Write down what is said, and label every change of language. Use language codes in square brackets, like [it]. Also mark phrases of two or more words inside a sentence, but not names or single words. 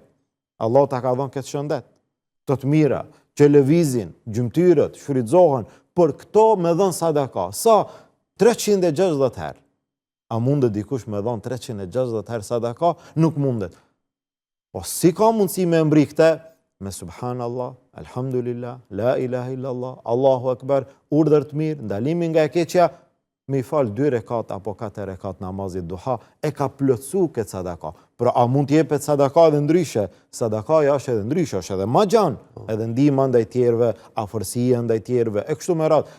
[sq] Allah ta ka dhënë këtë shëndet. Të mira, që lëvizin, gjymtyrët, shfrytëzohen, për këto me dhënë sadaka. Sa? 360 herë. A mundet dikush me dhënë 360 herë sadaka? Nuk mundet. Po si ka mundësi me mbri këte? [ar] Me سبحان الله، الحمد لله، لا إله إلا الله، الله أكبر, [sq] urdhër të mirë, ndalimi nga e keqja, me i falë 2 rekat apo 4 rekat namazit duha, e ka plotsu këtë sadaka. Pra a mund t'jepet sadaka edhe ndryshe? Sadakaja është edhe ndryshe, është edhe ma gjanë, edhe ndihma ndaj tjerëve, afërsia ndaj tjerëve, e kështu me radhë.